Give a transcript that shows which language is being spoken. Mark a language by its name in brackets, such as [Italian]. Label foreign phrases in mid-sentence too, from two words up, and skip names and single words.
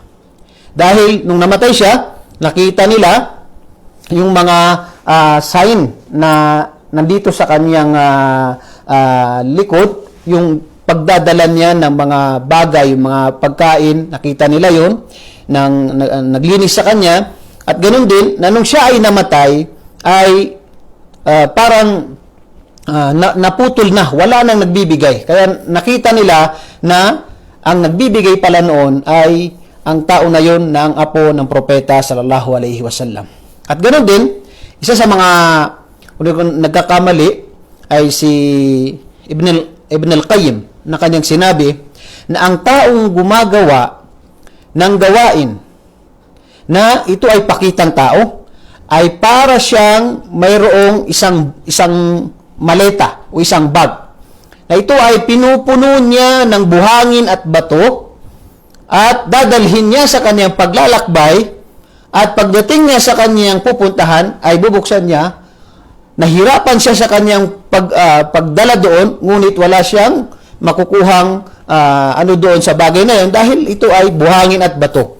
[Filipino] Dahil nung namatay siya, nakita nila yung mga sign na nandito sa kanyang likod, yung pagdadala niya ng mga bagay, yung mga pagkain, nakita nila yun, naglinis sa kanya, at ganoon din, na nung siya ay namatay, ay parang naputol na, wala nang nagbibigay. Kaya nakita nila na ang nagbibigay pala noon ay ang tao na yun na ang apo ng propeta [Arabic] sallallahu alaihi wasallam. [Filipino] At ganoon din, isa sa mga nagkakamali ay si Ibn al-Qayyim na kanyang sinabi na ang taong gumagawa ng gawain na ito ay pakitang tao ay para siyang mayroong isang maleta o isang bag na ito ay pinupuno niya ng buhangin at bato at dadalhin niya sa kanyang paglalakbay at pagdating niya sa kanyang pupuntahan ay bubuksan niya, nahirapan siya sa kanyang pagdala doon, ngunit wala siyang makukuhang doon sa bagay na yun dahil ito ay buhangin at bato.